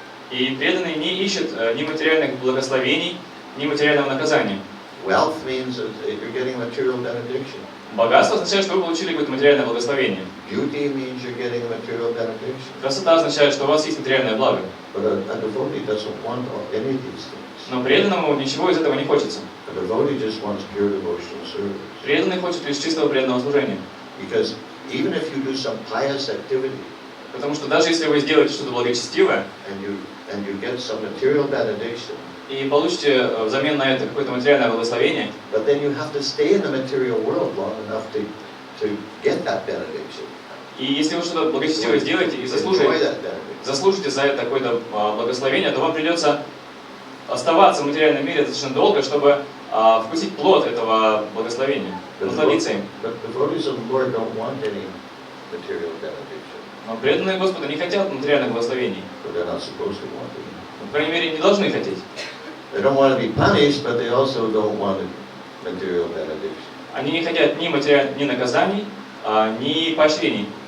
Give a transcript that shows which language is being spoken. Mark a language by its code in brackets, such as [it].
[ru] И преданный не ищет ни материальных благословений, ни материального наказания. [en] Wealth means that you're getting material benediction. [ru] Богатство означает, что вы получили какое-то материальное благословение. [en] Beauty means you're getting a material benediction. [ru] Красота означает, что у вас есть материальное благо. [en] But a devotee doesn't want any of these things. [ru] Но преданному ничего из этого не хочется. [en] A devotee just wants pure devotional service. [ru] Преданный хочет лишь чистого преданного служения. [en] Because even if you do some pious activity, [ru] Потому что даже если вы сделаете что-то благочестивое [en] and you get some material benediction, [ru] и получите взамен на это какое-то материальное благословение, [en] but then you have to stay in the material world long enough to get that benediction. [ru] и если вы что-то благочестивое сделаете и [en] Enjoy that benediction. [ru] заслужите за это какое-то благословение, то вам придется оставаться в материальном мире достаточно долго, чтобы вкусить плод этого благословения, насладиться им. [en] But devotees of the Lord don't want any material benediction. [ru] Но преданные Господа не хотят материальных благословений. [en] But they're not supposed to want it. [ru] По крайней мере, не должны хотеть. [en] They don't want to be punished, but they also don't want material benediction. [ru] Они не хотят ни наказаний, ни поощрений.